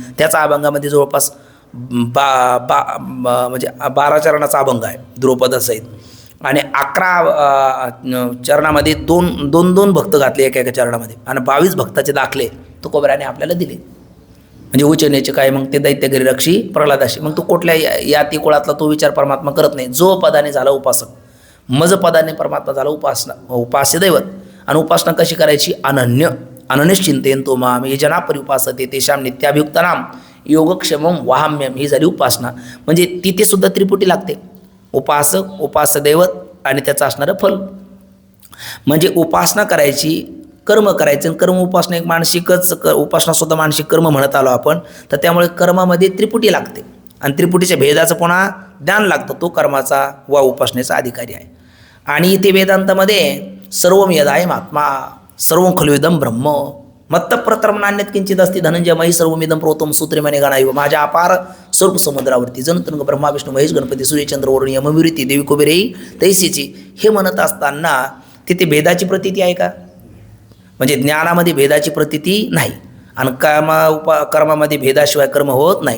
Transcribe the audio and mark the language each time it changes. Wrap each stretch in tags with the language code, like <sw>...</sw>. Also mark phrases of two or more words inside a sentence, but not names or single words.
<mr>त्याचा अभंगामध्ये जवळपास म्हणजे 12 चरणाचा अभंग आहे द्रुपदासहित आणि 11 चरणामध्ये दोन भक्त घातले एका चरणामध्ये आणि 22 भक्ताचे दाखले तुकोबराने आपल्याला दिले. म्हणजे उच्चनेचे काय, मग ते दैत्य घरी रक्षी प्रल्हादाशी, मग तो कुठल्या याती कुळातला तो विचार परमात्मा करत नाही. जो पदाने झाला उपासक, मज पदाने परमात्मा झाला उपास्य दैवत. आणि उपासना कशी करायची,</mr> <sa>अनन्यच चिंतेन तो माम हे जना परिउपासते तेषाम नित्याभियुक्तानाम योगक्षेमम वाहाम्यम</sa> <mr>ही झाली उपासना. म्हणजे तिथे सुद्धा त्रिपुटी लागते, उपासक, उपास्य दैवत आणि त्याचं असणारं फल. म्हणजे उपासना करायची, कर्म करायचं. कर्म उपासना एक मानसिकच, उपासना सुद्धा मानसिक कर्म म्हणत आलो आपण. तर त्यामुळे कर्मामध्ये त्रिपुटी लागते आणि त्रिपुटीच्या भेदाचं पुन्हा ज्ञान लागतं, तो कर्माचा वा उपासनेचा अधिकारी आहे. आणि इथे वेदांतामध्ये</mr> <sa>सर्वम यदायम आत्मा सर्व खलुइदम ब्रह्म मत्तप्रतरम नान्यत किंचित असती धनंजय मयी सर्वमिदम प्रोतम सूत्रे मने गणाईव.</sa> <mr>माझ्या अपार स्वरूप समुद्रावरती जनतुंग ब्रह्मा विष्णू महेश गणपती सूर्यचंद्र वरुण यमविरिती देवी कुबेरेई तैसीची हे म्हणत असताना तिथे भेदाची प्रतीती आहे का, म्हणजे ज्ञानामध्ये भेदाची प्रतीती नाही आणि कर्मामध्ये भेदाशिवाय कर्म होत नाही.</mr>